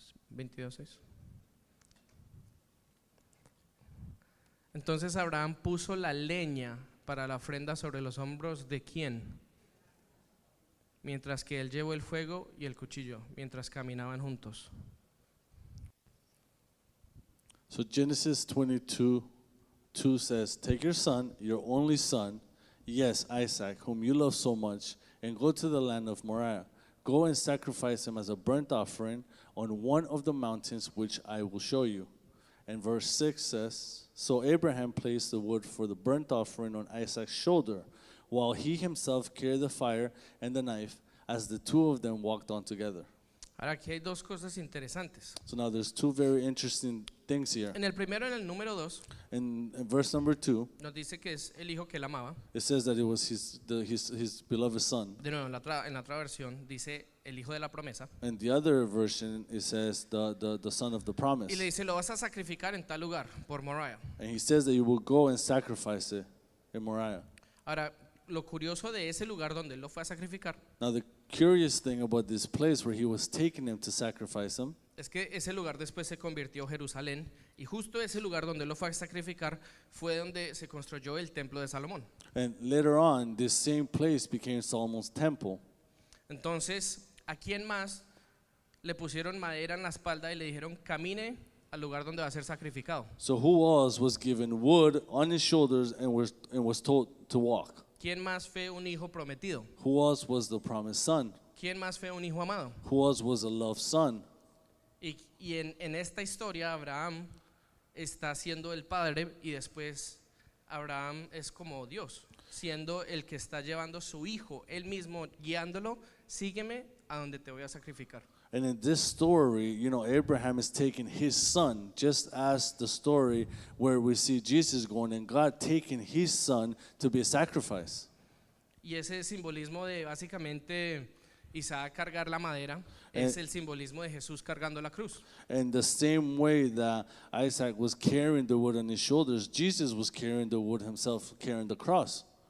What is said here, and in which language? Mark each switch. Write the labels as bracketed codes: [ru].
[es] 22:6. Entonces Abraham puso la leña para la ofrenda sobre los hombros de quién, mientras que él llevó el fuego y el cuchillo, mientras caminaban juntos. [en] So Genesis 22:2 says, take your son, your only son, yes, Isaac, whom you love so much, and go to the land of Moriah. Go and sacrifice him as a burnt offering on one of the mountains which I will show you. And verse 6 says, So Abraham placed the wood for the burnt offering on Isaac's shoulder, while he himself carried the fire and the knife, as the two of them walked on together. [es] Ahora aquí hay dos cosas interesantes. [en] So now there's two very interesting things here. [es] En el primero, en el número 2, [en] In verse number 2, [es] nos dice que es el hijo que él amaba. [en] it says that it was his beloved son. [es] De nuevo, en la otra versión dice el hijo de la promesa. [en] And the other version, it says the son of the promise. [es] Y le dice, lo vas a sacrificar en tal lugar, por Moriah. [en] And he says that you will go and sacrifice it in Moriah. [es] Ahora, lo curioso de ese lugar donde él lo fue a sacrificar [en] Now the curious thing about this place where he was taking him to sacrifice him [es] es que ese lugar después se convirtió en Jerusalén, y justo ese lugar donde él lo fue a sacrificar fue donde se construyó el templo de Salomón. [en] and later on this same place became Solomon's temple. [es] Entonces, ¿a quién más le pusieron madera en la espalda y le dijeron camine al lugar donde va a ser sacrificado? [en] So who else was given wood on his shoulders and was told to walk? [es] ¿Quién más fue un hijo prometido? [en] Who else was the promised son? [es] ¿Quién más fue un hijo amado? [en] Who else was a loved son? [es] Y en esta historia Abraham está siendo el padre, y después Abraham es como Dios, siendo el que está llevando su hijo, él mismo guiándolo, sígueme a donde te voy a sacrificar. [en] And in this story, Abraham is taking his son, just as the story where we see Jesus going and God taking his son to be a sacrifice. [es] Y ese simbolismo de básicamente Isaac cargar la madera es el simbolismo de Jesús cargando la cruz. [en] And the same way that Isaac was carrying the wood on his shoulders, Jesus was carrying the wood himself, carrying the cross.